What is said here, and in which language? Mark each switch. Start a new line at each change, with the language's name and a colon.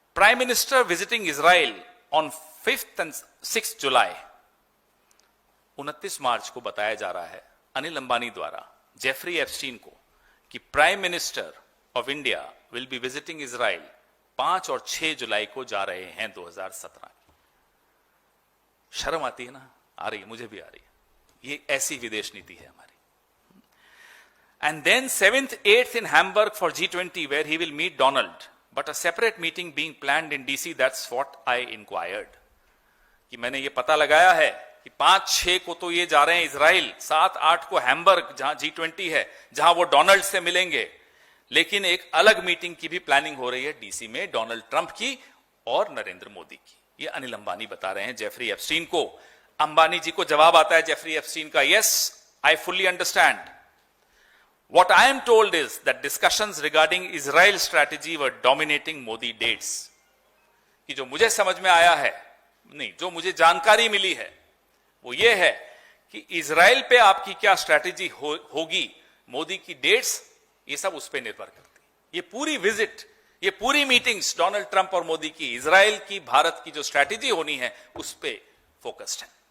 Hindi: Prime minister visiting Israel on 5th and 6th जुलाई, 29 मार्च को बताया जा रहा है अनिल अंबानी द्वारा जेफरी एप्स्टीन को कि prime minister of India will be visiting Israel 5 और 6 जुलाई को जा रहे हैं 2017। शर्म आती है ना? आ रही है, मुझे भी आ रही है। ये ऐसी विदेश नीति है हमारी।
English: And then 7th, 8th in Hamburg for G20, where he will meet Donald, but a separate meeting being planned in DC. That's what I inquired.
Hindi: कि मैंने ये पता लगाया है कि 5-6 को तो ये जा रहे हैं इजराइल, 7-8 को हैम्बर्ग जहां G20 है, जहां वो डोनाल्ड से मिलेंगे, लेकिन एक अलग मीटिंग की भी प्लानिंग हो रही है डीसी में, डोनाल्ड ट्रंप की और नरेंद्र मोदी की। ये अनिल अंबानी बता रहे हैं जेफरी एप्स्टीन को। अंबानी जी को जवाब आता है जेफरी एप्स्टीन का, yes, I fully understand.
English: What I am told is that discussions regarding Israel strategy were dominating Modi dates.
Hindi: कि जो मुझे समझ में आया है, नहीं, जो मुझे जानकारी मिली है, वो ये है कि इजराइल पे आपकी क्या स्ट्रैटेजी होगी, मोदी की डेट्स, ये सब उस पर निर्भर करती है। ये पूरी विजिट, ये पूरी मीटिंग्स डोनाल्ड ट्रंप और मोदी की, इजराइल की, भारत की जो स्ट्रैटेजी होनी है, उस पर फोकस्ड है।